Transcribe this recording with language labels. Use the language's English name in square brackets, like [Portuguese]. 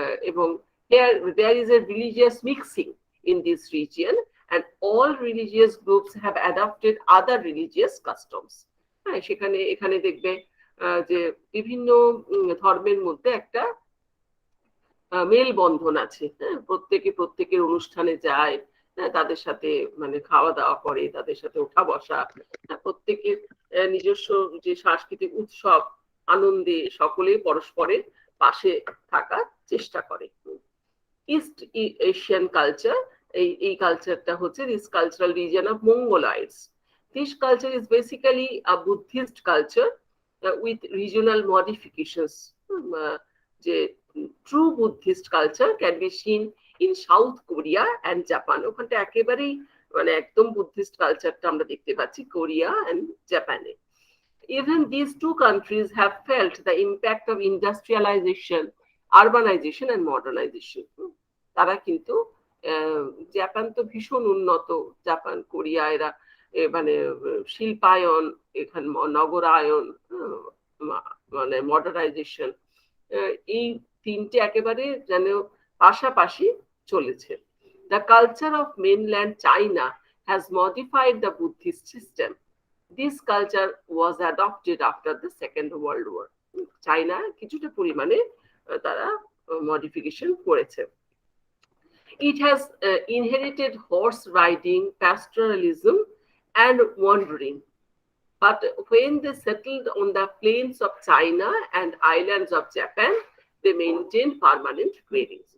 [English] এবং there is a religious mixing in this region, and all religious groups have adopted other religious customs. [Bangla] সেখানে এখানে দেখবে যে বিভিন্ন ধর্মের মধ্যে একটা মেলবন্ধন আছে। প্রত্যেকে প্রত্যেকের অনুষ্ঠানে যায়, তাদের সাথে মানে খাওয়া দাওয়া করে, তাদের সাথে ওঠা বসা, প্রত্যেকের নিজস্ব যে সাংস্কৃতিক উৎসব আনন্দে সকলেই পরস্পরের পাশে থাকার চেষ্টা করে। [English] East Asian culture, [Bangla] এই কালচারটা হচ্ছে [English] This cultural region of Mongoloids. This culture is basically a Buddhist culture with regional modifications. যে true Buddhist culture can be seen in South Korea and Japan. [Bangla] ওখানটা একেবারেই মানে একদম বুদ্ধিস্ট কালচারটা আমরা দেখতে পাচ্ছি কোরিয়া অ্যান্ড জাপানে। [English] Even these two countries have felt the impact of industrialization, urbanization and modernization. [Bangla] তারা কিন্তু জাপান তো ভীষণ উন্নত, জাপান কোরিয়া এরা মানে শিল্পায়ন, এখানে নগরায়ন, মানে মডার্নাইজেশন, এই তিনটে একেবারে যেন পাশাপাশি চলেছে। [English] The culture of mainland China has modified the Buddhist system. This culture was adopted after the Second World War. [Bangla] China কিছুটা পরিমাণে তারা মডিফিকেশন করেছে। [English] It has inherited horse riding, pastoralism and wandering. But when they settled on the plains of China and islands of Japan, they maintained permanent dwellings.